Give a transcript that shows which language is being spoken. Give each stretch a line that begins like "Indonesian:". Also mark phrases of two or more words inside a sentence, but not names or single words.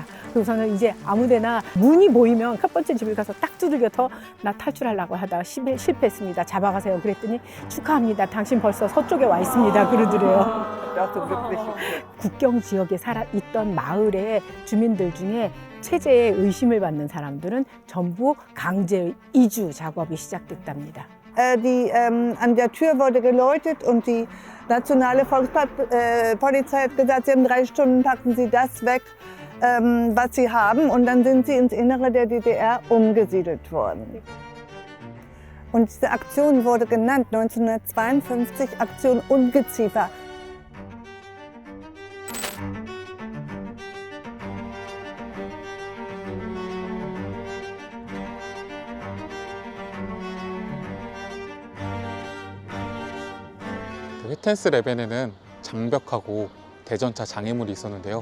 Korean: 그래서는 이제 아무데나 문이 보이면 첫 번째 집을 가서 딱 두들겨서 나 탈출하려고 하다가 실패했습니다. 잡아가세요. 그랬더니 축하합니다. 당신 벌써 서쪽에 와 있습니다. 그러더래요. 국경 지역에 있던 마을의 주민들 중에 체제에 의심을 받는 사람들은 전부 강제 이주 작업이 시작됐답니다.
German: An der Tür wurde geläutet und die nationale Volkspolizei hat gesagt, Sie haben 3 Stunden, packen Sie das weg, was Sie haben. Und dann sind sie ins Innere der DDR umgesiedelt worden. Und diese Aktion wurde genannt 1952 Aktion Ungeziefer.
Korean: 회텐스 레벤에는 장벽하고 대전차 장애물이 있었는데요.